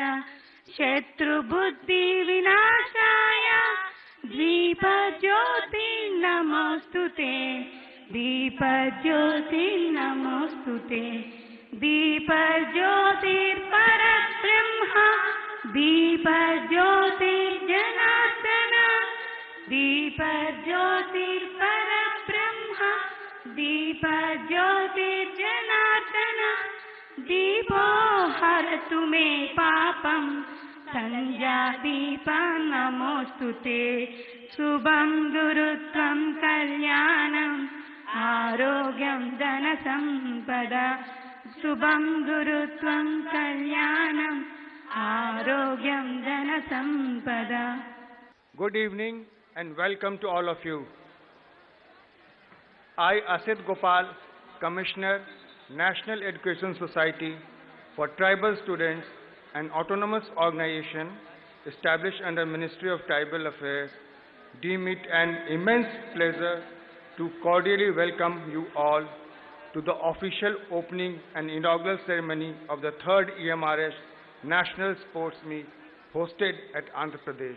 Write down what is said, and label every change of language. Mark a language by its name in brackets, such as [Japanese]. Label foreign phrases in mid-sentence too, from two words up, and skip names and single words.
[Sanskrit] శత్రుబుద్ధి వినాశాయ దీపజ్యోతి నమోస్తుతే. దీపజ్యోతి నమోస్తుతే. దీపజ్యోతిర్పరబ్రహ్మ दीपज्योतिर्जनार्दन. दीपज्योतिर्परब्रह्म दीपज्योतिर्जनार्दन. दीपो हरतु मे पापं संध्यादीपं नमोस्तुते. शुभं गुरुत्वं कल्याणम् आरोग्यं धनसम्पदा. शुभं गुरुत्वं कल्याणम् आरोग्यं धनसम्पदा. [English] Good evening and welcome to all of you. I, Asit Gopal, Commissioner, National Education Society for Tribal Students, an autonomous organization established under Ministry of Tribal Affairs, deem it an immense pleasure to cordially welcome you all to the official opening and inaugural ceremony of the third EMRS National Sports Meet hosted at Andhra Pradesh.